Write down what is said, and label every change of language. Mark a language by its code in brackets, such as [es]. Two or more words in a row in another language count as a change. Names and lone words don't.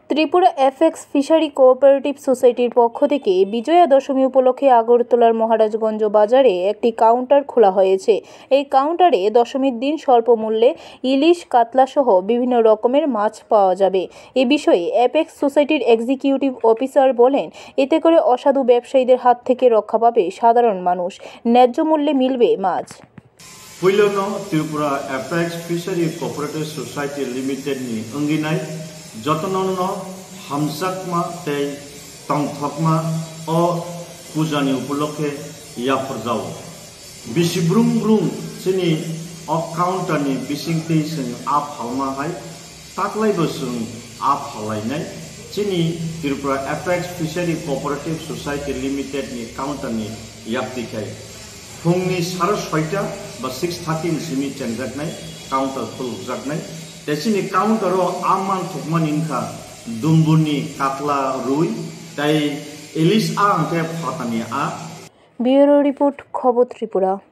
[bn] ত্রিপুরা এফএক্স ফিশারি কোঅপারেটিভ সোসাইটির পক্ষ থেকে বিজয়া দশমী উপলক্ষে আগরতলার মহারাজগঞ্জ বাজারে একটি কাউন্টার খোলা হয়েছে। এই কাউন্টারে দশমীর দিন স্বল্প মূল্যে ইলিশ, কাতলা সহ বিভিন্ন রকমের মাছ পাওয়া যাবে। এ বিষয়ে এফএক্স সোসাইটির এক্সিকিউটিভ অফিসার বলেন, এতে করে অসাধু ব্যবসায়ীদের হাত থেকে রক্ষা পাবে সাধারণ মানুষ, ন্যায্য মূল্যে মিলবে মাছ। [trp] Puilano Tripura Apex Fishery Cooperative Society Limited ni Unginai Jotonono Hamsakma Te Tongthokma O Pujani Upulokhe Yaforjao Bisibrum Brum Sini O Counter ni Bisingte Sing Ap Halma Hai Taklai Bosung Ap Halainai Sini Tripura Apex Fishery Cooperative Society Limited ni Counter ni Yaptikai फुंनि 6:30 बा 6:30 सिमि चेंजाकनाय काउंटर खुलजाकनाय तेसिनि काउंटरो आमान थकमान इनखा दुम्बुनि कातला रुई ताई इलिश आ अंके फातानि आ। [en] Bureau report खबर त्रिपुरा।